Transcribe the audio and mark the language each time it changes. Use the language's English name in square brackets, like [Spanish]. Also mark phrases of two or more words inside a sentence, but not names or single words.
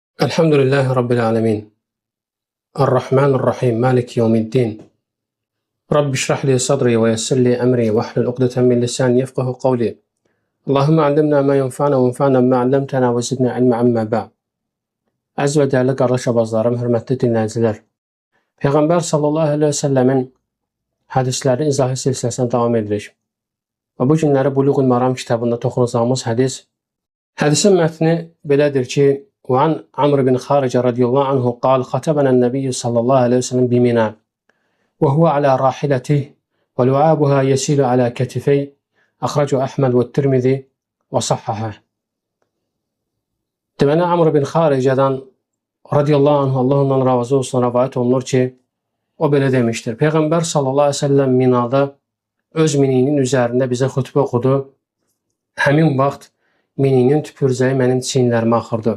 [Arabic] الحمد لله رب العالمين. الرحمن الرحيم مالك يوم الدين. رب اشرح لي صدري ويسر لي أمري واحلل عقدة من لساني يفقهوا قولي. اللهم علمنا ما ينفعنا وانفعنا ما علمتنا وزدنا علما أما بعد. [Azerbaijani] Əziz və dəyərli qardaş abazlarım, hörmətli dinləyicilər. Peyğəmbər [Arabic] صلى الله عليه وسلم [Azerbaijani] hədislərini izahi silsiləsinə davam edirik. Və bu günləri Buluğul Maram kitabında toxunacağımız hədisin mətni belədir ki: [Arabic] وعن عمرو بن خارج رضي الله عنه قال خطبنا النبي صلى الله عليه وسلم بمنى وهو على راحلته ولعابها يسيل على كتفي أخرجه أحمد والترمذي وصححه. [Azerbaijani] Deməli, Amr bin Xaricədən [Arabic] رضي الله عنه, [Azerbaijani] Allah ondan razı olsun, rəvayət olunur ki, o belə demişdir: Peyğəmbər [Arabic] صلى الله عليه وسلم [Azerbaijani] Minada öz mininin üzərində bizə xütbə oxudu. Həmin vaxt mininin tüpürcəyi mənim çiyinlərimə axırdı.